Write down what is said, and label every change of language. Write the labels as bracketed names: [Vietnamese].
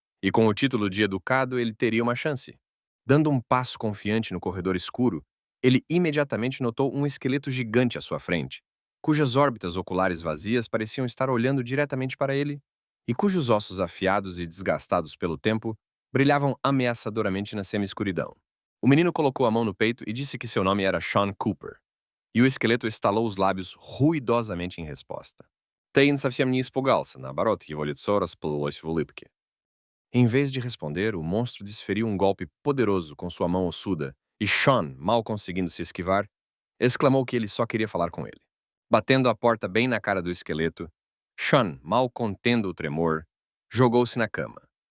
[Portuguese] E com o título de educado, ele teria uma chance. Dando um passo confiante no corredor escuro, ele imediatamente notou um esqueleto gigante à sua frente, cujas órbitas oculares vazias pareciam estar olhando diretamente para ele, e cujos ossos afiados e desgastados pelo tempo brilhavam ameaçadoramente na semi-escuridão. O menino colocou a mão no peito e disse que seu nome era Sean Cooper, e o esqueleto estalou os lábios ruidosamente em resposta. [Russian] Ten совсем не испугался, наоборот, его лицо расплылось в улыбке. [Portuguese] Em vez de responder, o monstro desferiu um golpe poderoso com sua mão ossuda, e Sean, mal conseguindo se esquivar, exclamou que ele só queria falar com ele. Batendo a porta bem na cara do esqueleto, Sean, mal contendo o tremor, jogou-se na cama,